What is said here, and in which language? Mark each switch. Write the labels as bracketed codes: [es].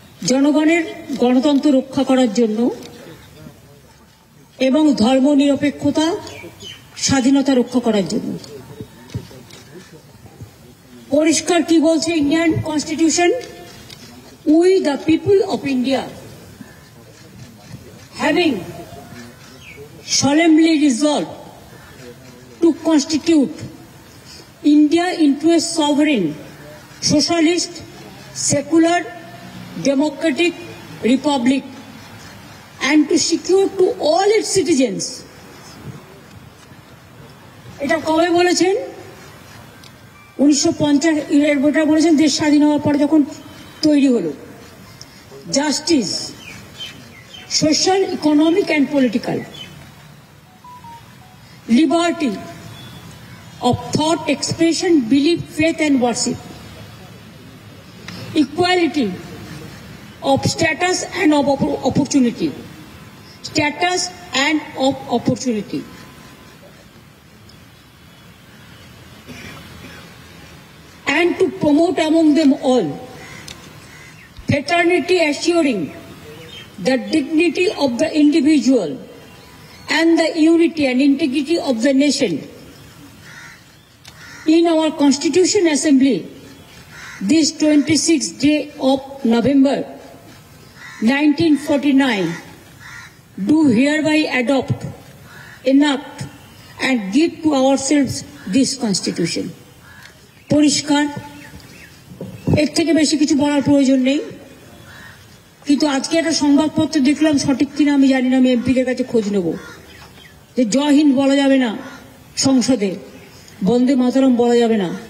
[bn] জনগণের গণতন্ত্র রক্ষা করার জন্য এবং ধর্মনিরপেক্ষতা, স্বাধীনতা রক্ষা করার জন্য। পরিষ্কার কি বলছে Indian constitution? [en] We the people of India, having solemnly resolved to constitute India into a sovereign, socialist, secular, democratic republic, and to secure to all its citizens. [bn] এটা কবে বলেছেন? 1950 এর ভোটার বলেছেন দেশ স্বাধীন হওয়ার পরে যখন তৈরি হলো। [en] Justice, social, economic and political, liberty of thought, expression, belief, faith and worship, equality of status and of opportunity, status and of opportunity, and to promote among them all fraternity, assuring the dignity of the individual and the unity and integrity of the nation. In our Constitution Assembly, this 26th day of November 1949, do hereby adopt, enact and give to ourselves this Constitution. [bn] পরিষ্কার, এর থেকে বেশি কিছু বলার প্রয়োজন নেই। কিন্তু আজকে একটা সংবাদপত্র দেখলাম, সঠিক কিনা আমি জানি না, আমি এমপিদের কাছে খোঁজ নেব, যে জয় হিন্দ বলা যাবে না সংসদে, বন্দে মাতরম বলা যাবে না।